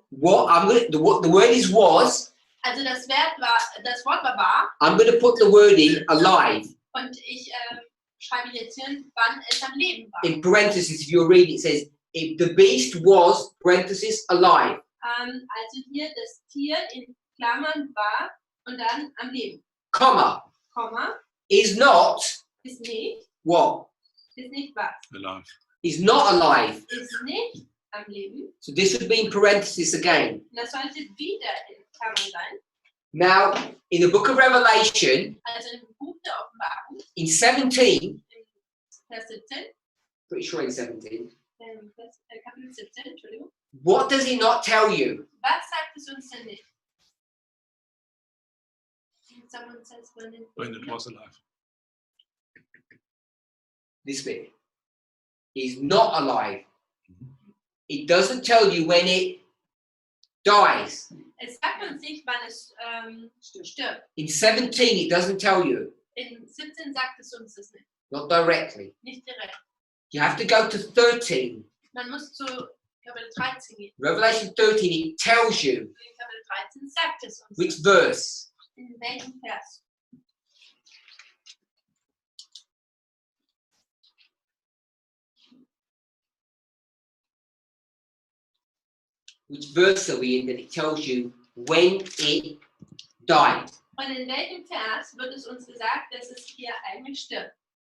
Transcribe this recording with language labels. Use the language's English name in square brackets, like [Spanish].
[English] What I'm going the word is was. [German] Also das Wort war [English] I'm going to put the word in alive. [German] und ich schreibe jetzt hin, wann es am Leben war. [English] In parentheses, if you're reading, it says if the beast was parenthesis alive. [German] Also hier das Tier in Klammern war und dann am Leben. [English] Comma [German] Komma, [English] is not [German] ist nicht [English] what? [German] was. [English] Alive. Is not alive. [German] Ist nicht am Leben. [English] So this would be in parenthesis again. [German] Und das sollte wieder in Klammern sein. [English] Now, in the book of Revelation, [German] Also im Buch der Offenbarung, [English] in 17, [German] Vers 17, [English] pretty sure in 17, [German] Kapitel 17, Entschuldigung. [English] what does he not tell you? [German] Was sagt es uns denn nicht? [English] Someone says when it was alive. This bit. Is not alive. It doesn't tell you when it dies. [German] Es sagt uns nicht, wann es stirbt. [English] In 17, it doesn't tell you. [German] In 17 sagt es uns das nicht. [English] Not directly. [German] Nicht direkt. [English] You have to go to 13. [German] Man muss zu Kapitel 13 gehen. [English] Revelation 13, it tells you [German] In Kapitel 13 sagt es uns. [English] which verse. [German] In welchem Vers? [English] Which verse are we in that it tells you when it died. [German] Und in welchem Vers wird es uns gesagt, dass es hier eigentlich stirbt?